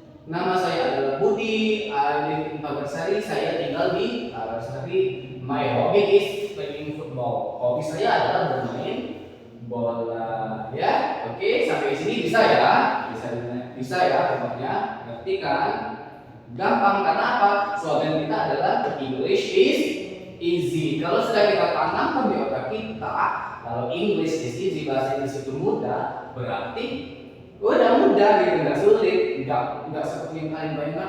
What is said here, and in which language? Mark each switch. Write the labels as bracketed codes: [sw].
[id] Nama saya adalah Budi, [en] I live in Pagarsari, [id] saya tinggal di Pagarsari. [en] My hobby is playing football. [id] Hobi saya adalah bermain bola. Ya, oke, sampai sini bisa ya? Bisa ya, pokoknya ngerti kan? Gampang karena apa? Slogan kita adalah [en] English is easy. [id] Kalau sudah kita tanamkan di otak kita, kalau [en] English is easy, [id] bahasa Inggris itu mudah, berarti udah mudah gitu, nggak sulit, nggak seperti yang kalian bayangkan.